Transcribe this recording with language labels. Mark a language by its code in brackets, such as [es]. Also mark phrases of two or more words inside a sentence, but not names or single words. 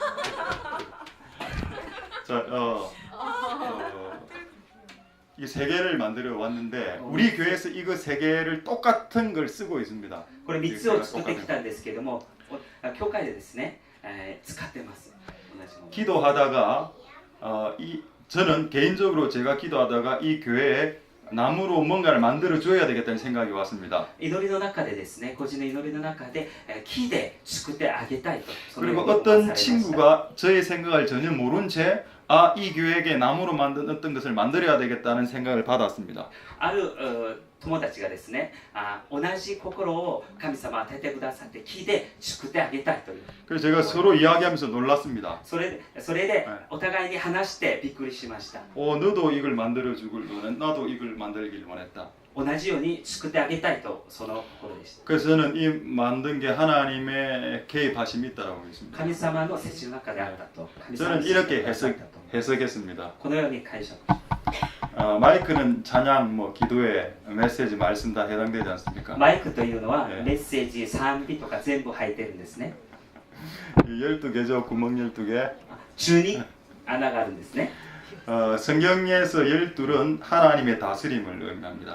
[ko] 자, 이 3개를 만들어 왔는데 우리 교회에서 이거 3개를 똑같은 걸 쓰고 있습니다. [ja] これ3つを作ってきたんですけども、教会でですね、使ってます。同じもの。 [ko] 기도하다가 저는 개인적으로 제가 기도하다가 이 교회에 나무로 뭔가를 만들어 줘야 되겠다는 생각이 왔습니다. [ja] 祈りの中でですね、個人の祈りの中で木で作ってあげたいと。 [ko] 그리고 어떤 친구가 저의 생각을 전혀 모른 채 이 교회에게 나무로 만든 어떤 것을 만들어야 되겠다는 생각을 받았습니다. [ja] ある友達がですね、同じ心を神様は与えてくださって木で作ってあげたいという。 [ko] 그래서 제가 서로 이야기하면서 놀랐습니다. [ja] それでお互いに話してびっくりしました。 [ko] 너도 이걸 만들어 주길 원했, 나도 이걸 만들길 원했다. [ja] 同じように作ってあげたいとその心でした。 [ko] 그래서 저는 이 만든 게 하나님의 개입하심이 있다고 믿습니다. [ja] 神様の設置の中であったと。 [ko] 저는 이렇게 해석했습니다. [ja] このように解釈。 [ko] 마이크는 찬양, 기도회, 메시지, 말씀 다 해당되지 않습니까? [ja] マイクというのは [ko] 네. [ja] メッセージ、賛美とか全部入ってるんですね。 [ko] 12개죠. 구멍 12개. [ja] 12 穴があるんですね。 [ko] 성경에서 12은 하나님의 다스림을 의미합니다.